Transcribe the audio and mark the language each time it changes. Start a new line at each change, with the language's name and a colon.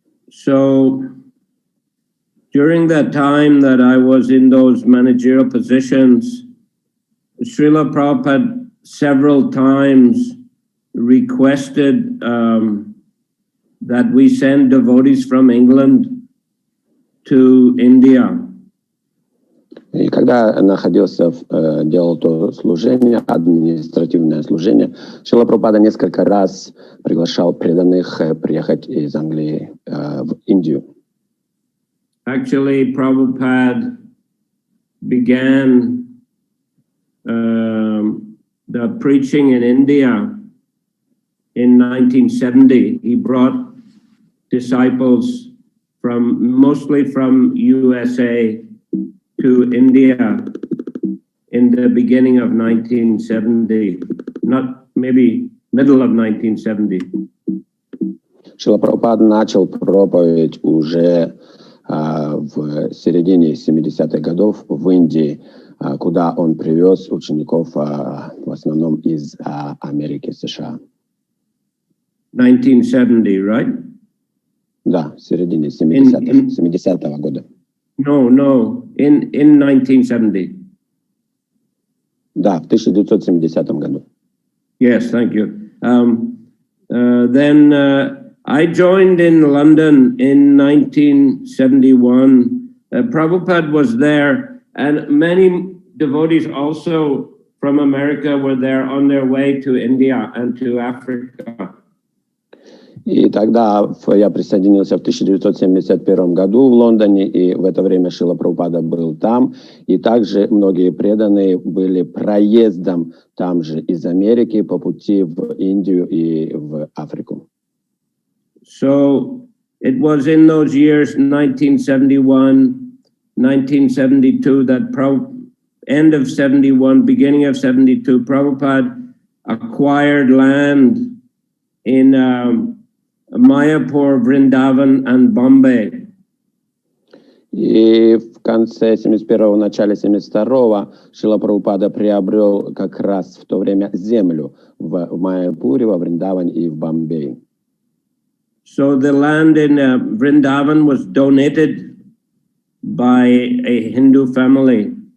English: So during that time that I was in those managerial positions, Srila Prabhupada several times requested that we send devotees from England to India.
Russian: И когда находился, делал то служение, административное служение, Шрила Прабхупада несколько раз приглашал преданных приехать из Англии в Индию.
English: Actually, Prabhupada began the preaching in India in 1970. He brought disciples mostly from USA to India in the beginning of 1970, not maybe middle of 1970.
Russian: Шрила Прабхупада начал проповедь уже в середине 70-х годов в Индии, куда он привез учеников в основном из Америки, США.
English: 1970, right?
Russian: Да, в середине 70-го года.
English: No, in 1970.
Russian: Да, в 1970 году.
English: Yes, thank you. Then I joined in London in 1971. Prabhupada was there, and many devotees also from America were there on their way to India and to Africa.
Russian: И тогда я присоединился в 1971 году в Лондоне, и в это время Шрила Прабхупада был там, и также многие преданные были проездом там же из Америки по пути в Индию и в Африку.
English: So it was in those years, 1971, 1972, that end of 71, beginning of 72, Prabhupada acquired land in Mayapur, Vrindavan and Bombay.
Russian: И в конце 71-го, начале 72-го Шрила Прабхупада приобрел как раз в то время землю в Майяпуре, во Вриндаване и в Бомбее.
English: So the land in Vrindavan was donated by a Hindu family.